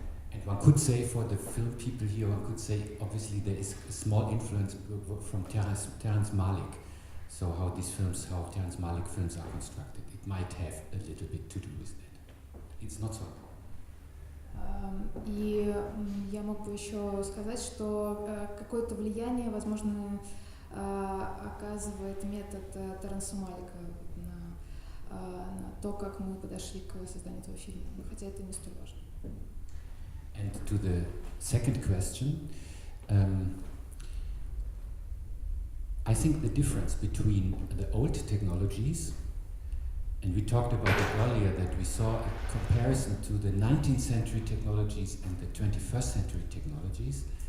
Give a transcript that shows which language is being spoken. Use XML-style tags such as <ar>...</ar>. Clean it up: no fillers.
<en>And one could say, for the film people here, one could say, obviously there is a small influence from Terrence Malick. So how Terrence Malick films are constructed, it might have a little bit to do with that. It's not so.</en> <ru>И я мог бы еще сказать, что какое-то влияние, возможно, оказывает метод Терренса Малика на то, как мы подошли к созданию этого фильма, хотя это не столь важно.</ru> <en>And to the second question, I think the difference between the old technologies, and we talked about it earlier, that we saw a comparison to the 19th century technologies and the 21st century technologies.</en>